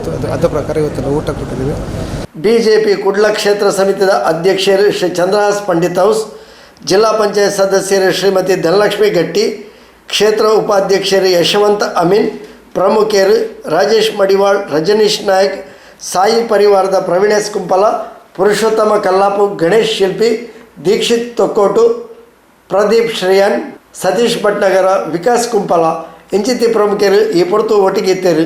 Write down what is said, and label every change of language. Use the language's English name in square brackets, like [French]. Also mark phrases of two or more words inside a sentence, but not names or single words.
[Kannada] ಅದೇ ಪ್ರಕಾರ ಇವತ್ತೆಲ್ಲ ಊಟ ಕೊಟ್ಟಿದ್ದೀವಿ. BJP ಕುಡ್ಲ ಕ್ಷೇತ್ರ ಸಮಿತಿಯ ಅಧ್ಯಕ್ಷರು ಶ್ರೀ ಚಂದ್ರಹಾಸ್ ಪಂಡಿತ್ ಹೌಸ್, ಜಿಲ್ಲಾ ಪಂಚಾಯತ್ ಸದಸ್ಯರು ಶ್ರೀಮತಿ ಧನಲಕ್ಷ್ಮಿ ಗಟ್ಟಿ, ಕ್ಷೇತ್ರ ಉಪಾಧ್ಯಕ್ಷರು ಯಶವಂತ ಅಮೀನ್, ಪ್ರಮುಖರು ರಾಜೇಶ್ ಮಡಿವಾಳ್, ರಜನೀಶ್ ನಾಯಕ್, ಸಾಯಿ ಪರಿವಾರದ ಪ್ರವೀಣೇಶ್ ಕುಂಪಲ, ಪುರುಷೋತ್ತಮ ಕಲ್ಲಾಪು, ಗಣೇಶ್ ಶಿಲ್ಪಿ, ದೀಕ್ಷಿತ್ ತೊಕ್ಕೋಟು, ಪ್ರದೀಪ್ ಶ್ರೇಯನ್, ಸತೀಶ್ ಭಟ್ನಗರ, ವಿಕಾಸ್ ಕುಂಪಲ [Tulu] ಇಂಚಿತಿ ಪ್ರಮುಖರು ಈ ಪೊರ್ತು [Kannada] ಒಟ್ಟಿಗಿದ್ದರು.